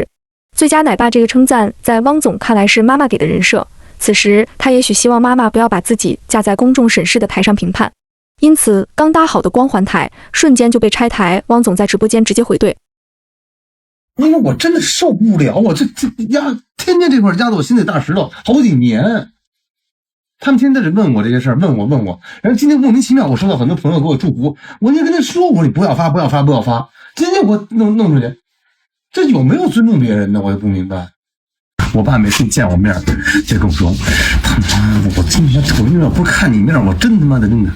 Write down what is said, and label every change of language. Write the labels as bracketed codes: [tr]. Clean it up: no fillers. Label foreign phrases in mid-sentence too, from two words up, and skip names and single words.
[zh] 最佳奶爸這個稱讚，在汪總看來是媽媽給的人設，此時他也許希望媽媽不要把自己架在公眾審視的台上評判，因此剛搭好的光環台瞬間就被拆台。汪總在直播間直接回懟： 因為我真的受不了，我這天天這塊壓得我心裡大石頭，好幾年。他們天天在這問我這些事兒，問我，然後今天莫名其妙，我收到很多朋友給我祝福，我就跟他說，我說你不要發，今天我弄出去，這有沒有尊重別人呢？我也不明白。我爸每次見我面就跟我說，他媽的，我今天瞅你面不是看你面，我真他媽的真的。